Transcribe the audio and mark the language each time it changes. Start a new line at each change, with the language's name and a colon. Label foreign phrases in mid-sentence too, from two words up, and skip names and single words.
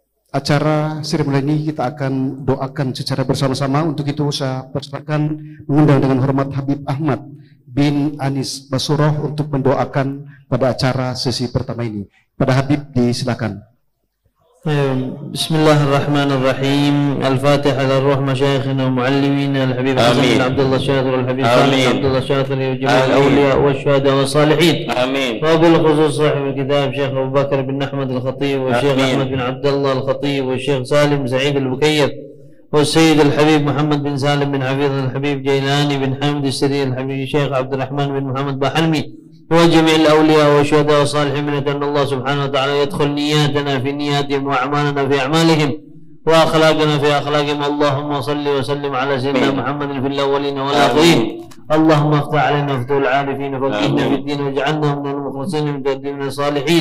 Indonesian: acara seremoni ini kita akan doakan secara bersama-sama. Untuk itu saya persilakan mengundang dengan hormat Habib Ahmad bin Anis Basuroh untuk mendoakan pada acara sesi pertama ini. Pada Habib disilakan.
Arabic: Bismillahirrahmanirrahim. الفاتحة على روح مشايخنا ومعلمينا الحبيب حسن بن عبد الله شاهر الحبيب صالح عبد الله شاهر جميع الأولياء والشهداء والصالحين. آمين. وبالخصوص صاحب الكتاب الشيخ أبو بكر بن أحمد الخطيب والشيخ أحمد بن عبد الله الخطيب والشيخ سالم سعيد البكيب والسيد الحبيب محمد بن سالم بن حفيظ الحبيب جيلاني بن حامد السري الحبيب الشيخ عبد الرحمن بن محمد باحلمي وجميع الأولياء والشهداء والصالحين من أن الله سبحانه وتعالى يدخل نياتنا في نياتهم وأعمالنا في أعمالهم وأخلاقنا في أخلاقهم. اللهم صل وسلم على سيدنا محمد في الأولين والآخرين. اللهم افتح علينا فتوح العارفين وفقهنا في الدين واجعلنا من المخلصين من الصالحين.